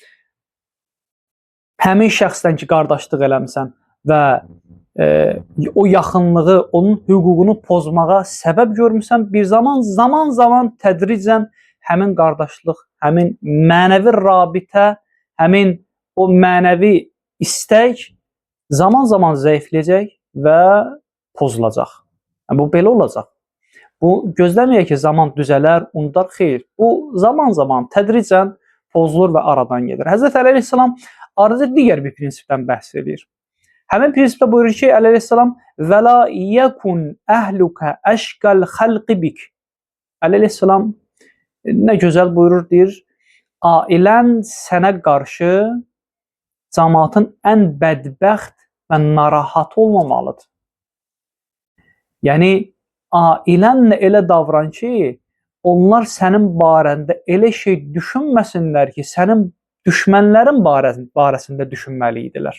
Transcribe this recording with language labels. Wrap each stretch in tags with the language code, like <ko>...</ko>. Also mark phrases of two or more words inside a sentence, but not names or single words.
<az>həmin şəxsdən ki, qardaşlıq eləmisən və o yaxınlığı, onun hüququnu pozmağa səbəb görmüsən, bir zaman tədricən həmin qardaşlıq, həmin mənəvi rabitə, həmin o mənəvi istək zaman zəifləyəcək və pozulacaq. Bu belə olacaq. Bu gözləməyək ki, zaman düzələr, unutar, xeyr. Bu zaman tədricən pozulur və aradan gedir. Həzrət Əli əleyhissalam arada digər bir prinsipdən bəhs edir. Həmin prinsipdə buyurur ki, Əli əleyhissalam</az> <ar>وَلَا يَكُنْ أَهْلُكَ أَشْكَ الْخَلْقِ بِكِ.</ar> <az>Əli əleyhissalam nə gözəl buyurur, deyir, ailən sənə qarşı cəmaatın ən bədbəxt və narahat olmamalıdır. Yəni, ailənlə elə davran ki, onlar sənin barəndə elə şey düşünməsinlər ki, sənin düşmənlərin barəsində düşünməli idilər.</az>